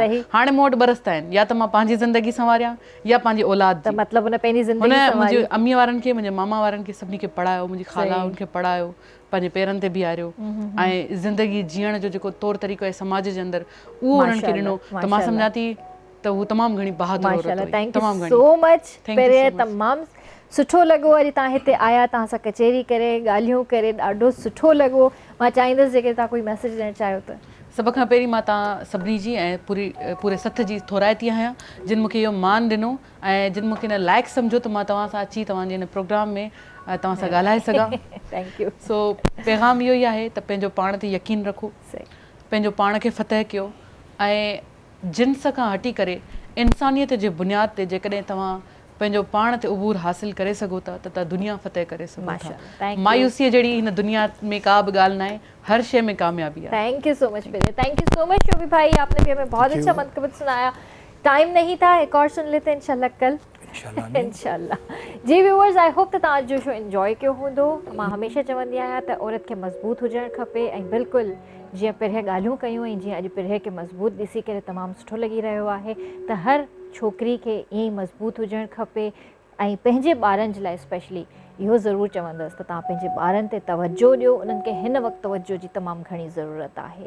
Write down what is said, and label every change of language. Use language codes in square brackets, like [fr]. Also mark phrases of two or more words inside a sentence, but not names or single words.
[sd] हाणे मूं वटि बरसता आहिनि, या त मां पंहिंजी ज़िंदगी संवारियां या पंहिंजी औलाद जी। मतिलबु हुन मुंहिंजी अमीअ वारनि खे, मुंहिंजे मामा वारनि खे सभिनी खे पढ़ायो, मुंहिंजी ख़ाला उनखे पढ़ायो, पंहिंजे पेरनि ते बीहारियो ऐं ज़िंदगी जीअण जो जेको तौर तरीक़ो आहे समाज जे अंदरि उहो उन्हनि खे ॾिनो। त मां सम्झां थी त हू तमामु घणी बहादुर औरत हुई। [en] thank you so much. [sd] पहिरें तमामु सुठो लॻो अॼु तव्हां हिते आया, तव्हां सां कचहरी करे ॻाल्हियूं करे ॾाढो सुठो लॻो। मां चाहींदसि जेके तव्हां कोई मैसेज ॾियणु चाहियो त? सभ खां पहिरीं मां तव्हां सभिनी जी ऐं पूरे सथ जी थोराइती आहियां जिन मूंखे इहो मान ॾिनो ऐं जिन मूंखे हिन लाइक़ु सम्झो त मां तव्हां सां अची तव्हांजे हिन प्रोग्राम में तव्हां सां ॻाल्हाए सघां। [en] thank you. [sd] सो पैगाम इहो ई आहे त पंहिंजो पाण ते यकीन रखो, पंहिंजो पाण खे फतह कयो ऐं जिन्स खां हटी करे इंसानियत जे बुनियाद ते जेकॾहिं तव्हां पंहिंजो पाण ते उबूर हासिल करे सघो था त तव्हां दुनिया फतह करे सघो था। मायूसीअ जहिड़ी हिन दुनिया में का बि ॻाल्हि न आहे, हर शइ में कामयाबी है। [en] thank you so much [ur] बेटे, [en] thank you so much [ur] شوبی بھائی، آپ نے بھی ہمیں بہت اچھا منقبت سنایا. ٹائم نہیں تھا، ایک اور سن لیتے ہیں ان شاء اللہ کل. [sd] इंशाल्लाह। जी व्यूअर्स, [en] I hope [sd] त तव्हां जो [en] show enjoy [sd] कयो हूंदो। मां हमेशह चवंदी आहियां त औरत खे मज़बूत हुजणु खपे ऐं बिल्कुलु जीअं पिरहे ॻाल्हियूं कयूं ऐं जीअं अॼु पिरहे खे मज़बूत ॾिसी करे तमामु सुठो लॻी रहियो आहे त हर छोकिरी खे ईअं ई मज़बूत हुजणु खपे ऐं पंहिंजे ॿारनि जे लाइ स्पेशली इहो ज़रूरु चवंदसि त तव्हां पंहिंजे ॿारनि ते तवजो ॾियो, उन्हनि खे हिन वक़्तु तवजो जी तमामु घणी ज़रूरत आहे।